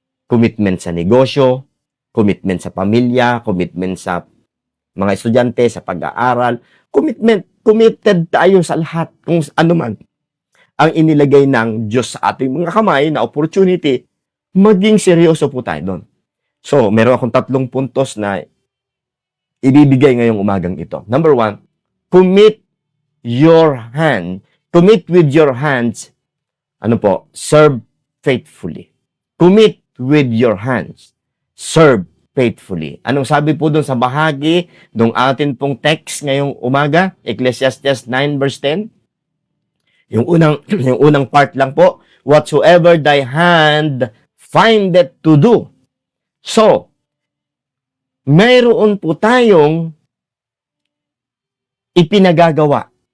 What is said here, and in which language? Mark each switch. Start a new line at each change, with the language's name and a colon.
Filipino: Commitment sa negosyo, commitment sa pamilya, commitment sa mga estudyante, sa pag-aaral, committed tayo sa lahat. Kung ano man ang inilagay ng Diyos sa ating mga kamay na opportunity, maging seryoso po tayo doon. So, meron akong 3 puntos na ibibigay ngayong umagang ito.
English: Number 1, commit with your hands, serve faithfully. Commit with your hands, serve faithfully.
Filipino: Anong sabi po doon sa bahagi ng atin pong text ngayong umaga?
English: Ecclesiastes 9 verse 10.
Filipino: Yung unang part lang po,
English: whatsoever thy hand findeth to do.
Filipino: So, mayroon po tayong ipinagagawa.